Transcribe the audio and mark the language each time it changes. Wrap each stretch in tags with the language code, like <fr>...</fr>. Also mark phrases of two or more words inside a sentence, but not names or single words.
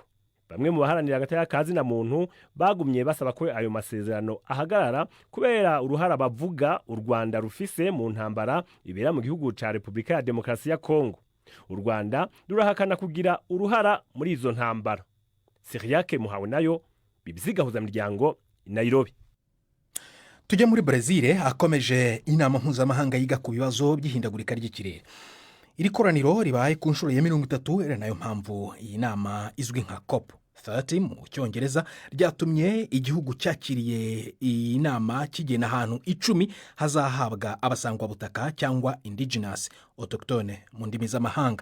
<rn>Bamwe mu baharanira agateka kazi na muntu bagumye basaba ko ayo masezerano ahagarara kubera uruhara bavuga u Rwanda rufise mu ntambara ibera mu gihugu ca Repubulika ya Demokarasi ya Kongo. U Rwanda rurahakana kugira uruhara muri izo ntambara. Siriake Muhawe nayo, BBC Gahuzamiryango, Nairobi.</rn> <rw>Tujya muri Brazil akomeje inama mpuzamahanga yiga ku bibazo by'ihindagurika ry'ikirere. Iri koraniro ribaye ku nshuro ya 30 era nayo mpamvu iyi nama izwi nka COP30 mu Cyongereza ryatumye igihugu cyakiriye iyi nama kigena ahantu 10 hazahabwa abasangwa butaka cyangwa indigenous autochtone mu ndimi z'amahanga.</rw>